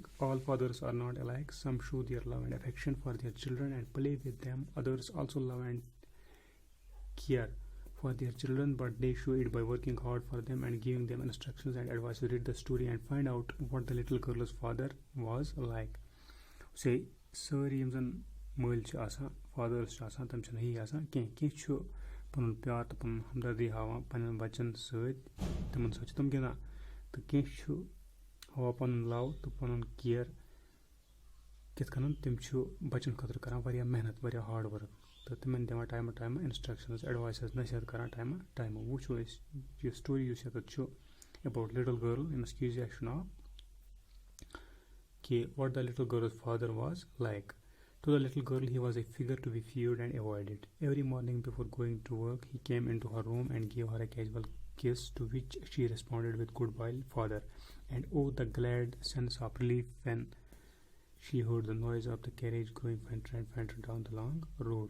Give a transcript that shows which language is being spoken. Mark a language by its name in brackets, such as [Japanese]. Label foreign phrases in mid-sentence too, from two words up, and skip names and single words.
[English] All fathers are not alike. Some show their love and affection for their children and play with them. Others also love and care for their children, but they show it by working hard for them and giving them instructions and advice. Read the story and find out what the little girl's father was like. Say, [Kashmiri] سٲری یِم زَن مٲلۍ چھِ آسان فادٲرٕس چھِ آسان تِم چھِنہٕ ہی آسان کینٛہہ کینٛہہ چھُ پَنُن پیار تہٕ پَنُن ہمدردی ہاوان پنٛنٮ۪ن بَچَن سۭتۍ تِمَن سۭتۍ چھِ تِم گِنٛدان تہٕ کینٛہہ چھُ ہاوان پَنُن لَو تہٕ پَنُن کِیَر کِتھ کٔنۍ تِم چھُ بَچَن خٲطرٕ کَران واریاہ محنت واریاہ [English] hard work [Kashmiri] تہٕ تِمَن دِوان ٹایمہٕ ٹایمہٕ اِنسٹرٛکشَنٕز ایڈوایسٕز نصیحت کَران ٹایمہٕ ٹایمہٕ وٕچھو أسۍ یہِ سٹوری یُس ییٚتٮ۪تھ چھُ [English] about little girl [Kashmiri] أمِس کیٖزیا چھُ ناو کہ [English] what the little girl's father was like. To the little girl, he was a figure to be feared and avoided. Every morning before going to work, he came into her room and gave her a casual kiss, to which she responded with goodbye, father. And oh, the glad sense of relief when she heard the noise of the carriage going fainter and fainter down the long road.